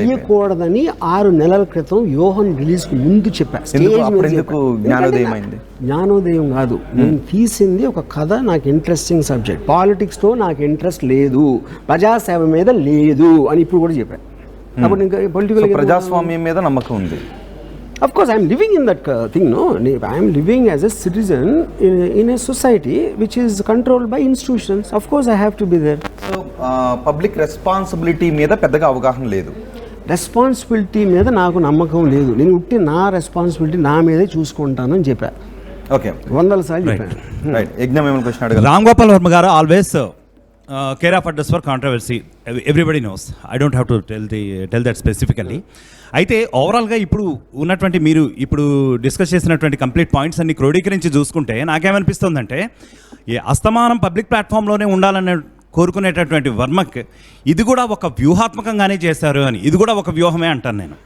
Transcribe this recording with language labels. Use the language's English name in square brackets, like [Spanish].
[Telugu] తీయకూడదని 6 నెలల క్రితం యోహన్ రిలీజ్ ముందు చెప్పాను. జ్ఞానోదయం కాదు, నేను తీసింది ఒక కథ. నాకు ఇంట్రెస్టింగ్ సబ్జెక్ట్, పాలిటిక్స్తో నాకు ఇంట్రెస్ట్ లేదు, ప్రజాసేవ మీద లేదు అని ఇప్పుడు కూడా చెప్పాను. అప్పుడు ఇంకా పొలిటికల్ ప్రజాస్వామ్యం మీద నమ్మకం ఉంది. [English] Of course, I am living in that thing, no? I am living as a citizen in a society which is controlled by institutions. Of course, I have to be there. So, public responsibility [Telugu] మీద పెద్దగా అవగాహన లేదు. Responsibility మీద నాకు నమ్మకం లేదు. నేను ఉట్టి నా రెస్పాన్సిబిలిటీ నా మీదే చూసుకుంటాను అని చెప్పా. ఓకే, 100 సార్లు చెప్పాను. రైట్. యజ్ఞం ఏమైనా క్వశ్చన్ అడగాలి? రామ్ గోపాల్ వర్మ గారు always [English] care of address for controversy. Everybody knows. I don't have to tell that specifically. [Telugu] అయితే ఓవరాల్గా ఇప్పుడు ఉన్నటువంటి మీరు ఇప్పుడు డిస్కస్ చేసినటువంటి కంప్లీట్ పాయింట్స్ అన్ని క్రోడీకరించి చూసుకుంటే నాకేమనిపిస్తుందంటే ఈ అస్తమానం పబ్లిక్ ప్లాట్ఫామ్లోనే ఉండాలనే కోరుకునేటటువంటి వర్మకి ఇది కూడా ఒక వ్యూహాత్మకంగానే చేశారు అని, ఇది కూడా ఒక వ్యూహమే అంటాను నేను.